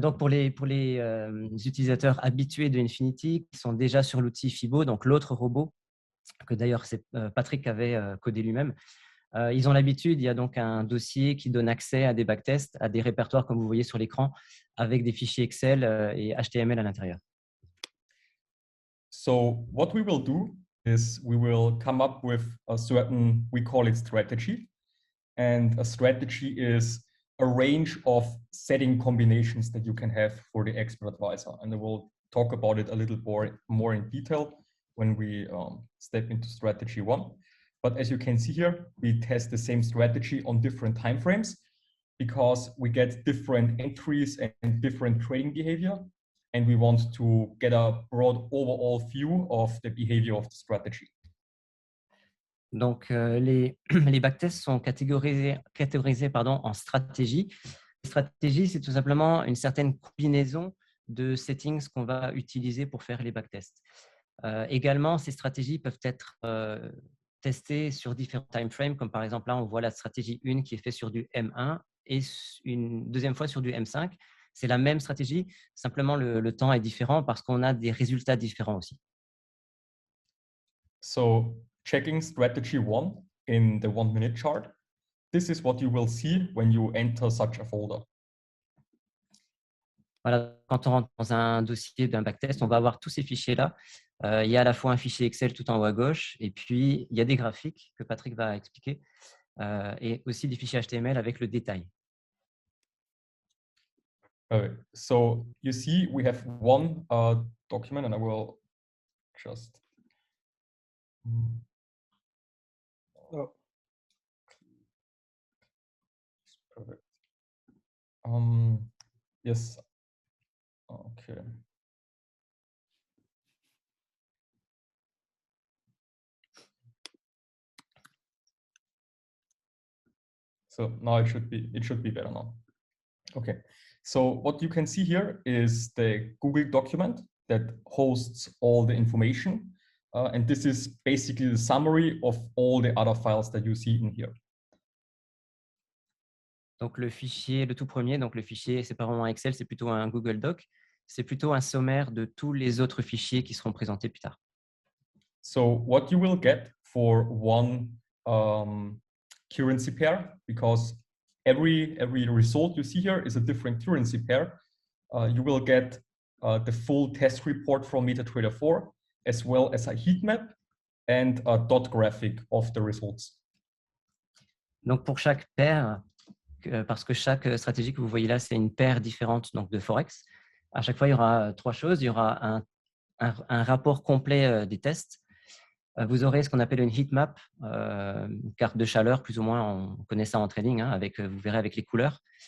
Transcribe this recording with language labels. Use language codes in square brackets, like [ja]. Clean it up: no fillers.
[fr] Donc, pour les utilisateurs habitués de Infinity qui sont déjà sur l'outil FIBO, donc l'autre robot, que d'ailleurs c'est Patrick avait codé lui-même, ils ont l'habitude, il y a donc un dossier qui donne accès à des backtests, à des répertoires comme vous voyez sur l'écran, avec des fichiers Excel et HTML à l'intérieur. [en] So what we will do is we will come up with a certain, we call it strategy. And a strategy is a range of setting combinations that you can have for the expert advisor. And I will talk about it a little more in detail when we step into strategy 1. But as you can see here, we test the same strategy on different timeframes because we get different entries and different trading behavior. And we want to get a broad overall view of the behavior of the strategy. [fr] Donc, les backtests sont catégorisés en stratégies. Les stratégies, c'est tout simplement une certaine combinaison de settings qu'on va utiliser pour faire les backtests. Également, ces stratégies peuvent être testées sur différents timeframes, comme par exemple là, on voit la stratégie 1 qui est faite sur du M1 et une deuxième fois sur du M5. C'est la même stratégie, simplement le temps est différent parce qu'on a des résultats différents aussi. [en] So, checking strategy 1 in the 1-minute chart, this is what you will see when you enter such a folder. [fr] Voilà, quand on rentre dans un dossier d'un backtest, on va avoir tous ces fichiers-là. Il y a à la fois un fichier Excel tout en haut à gauche, et puis il y a des graphiques que Patrick va expliquer, et aussi des fichiers HTML avec le détail. [en] So you see, we have one document, and I will just. Oh. Perfect. Yes. Okay. So now it should be better now. Okay. So what you can see here is the Google document that hosts all the information. And this is basically the summary of all the other files that you see in here. [fr] Donc le fichier, le tout premier, donc le fichier, c'est pas vraiment un Excel, c'est plutôt un Google Doc. C'est plutôt un sommaire de tous les autres fichiers qui seront présentés plus tard. [en] So what you will get for one currency pair, because every result you see here is a different currency pair, you will get the full test report from MetaTrader 4, as well as a heat map and a dot graphic of the results. [fr] Donc pour chaque paire, parce que chaque stratégie que vous voyez là, c'est une paire différente donc de Forex. À chaque fois, il y aura trois choses. Il y aura un rapport complet des tests. Vous aurez ce qu'on appelle une heat map, une carte de chaleur, plus ou moins, on connaît ça en trading, hein, vous verrez avec les couleurs.